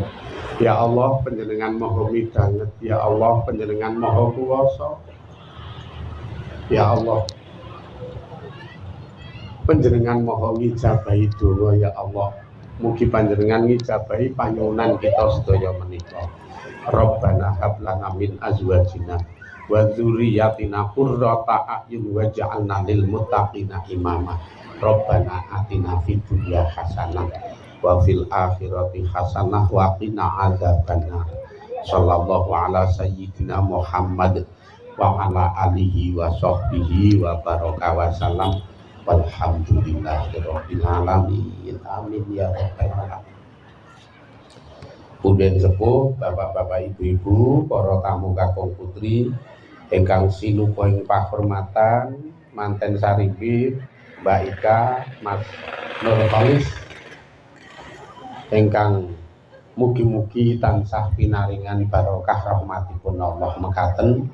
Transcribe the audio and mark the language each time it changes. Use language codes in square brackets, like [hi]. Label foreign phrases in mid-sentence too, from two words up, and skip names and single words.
[jv] Ya Allah panjenengan maha midanget, ya Allah panjenengan maha kuwasa, ya Allah panjenengan maha ngijabahi donga ya Allah. Mugi panjenengan ngijabahi panyuwunan kita sedaya menika. [ar] ربنا هب لنا من أزواجنا وذرياتنا قرة أعين واجعلنا للمتقين إماما. ربنا آتنا في الدنيا حسنة وفي الآخرة حسنة وقنا عذاب النار. صلى الله على سيدنا محمد وعلى آله وصحبه وبارك وسلم. Walhamdulillahirabbil alamin. آمين يا رب العالمين. [jv] Punden sepuh, bapak-bapak, ibu-ibu, para tamu kakung putri ingkang sinupa ing pahormatan, manten saribit, Mbak Ika, Mas Nurholis ingkang mugi-mugi tansah pinaringan barokah rahmatipun Allah mekaten.